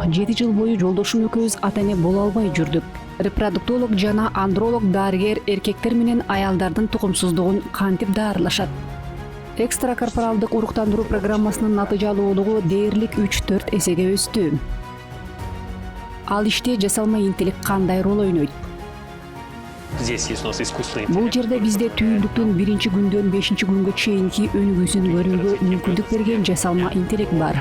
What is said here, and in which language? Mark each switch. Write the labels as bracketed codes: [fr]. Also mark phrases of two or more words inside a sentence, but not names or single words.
[ky] 7 жыл бою жолдошум экөөбүз ата-эне боло албай жүрдүк. Репродуктолог жана андролог дарыгер эркектер менен аялдардын тукумсуздугун кантип даарылашат? Экстракорпоралдык уруктандыруу программасынын натыйжалуулугу дээрлик 3-4 эсеге өстү. Ал иште жасалма интеллект кандай роль ойнойт? [ru] Здесь есть у нас искусственный [ky] Бул [ru] интеллект. [ky] жерде бизде түйүндүктүн 1-күндөн 5-күнгө чейинки өнүгүүсүн көрүүгө мүмкүндүк берген жасалма интеллект бар.